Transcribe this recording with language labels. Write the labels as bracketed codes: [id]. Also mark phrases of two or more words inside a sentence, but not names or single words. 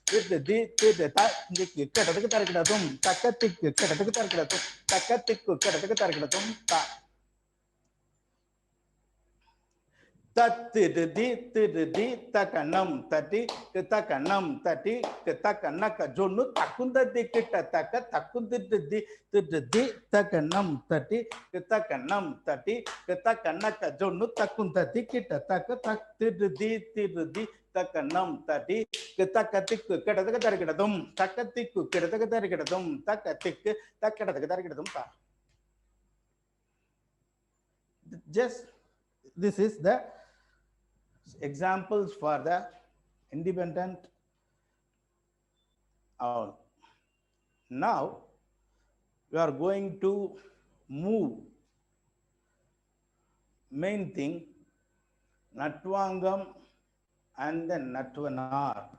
[en] takanam tati ketakanam tati ketakanaka jonu takunda dikita takun takanam tati ketakanaka jonu takunda dikita takanam tati ketatikku kedadum takatikku kedadum takatikku ta. Just this is the examples for the independent. Now we are going to move main thing Natvangam and then Natvanar.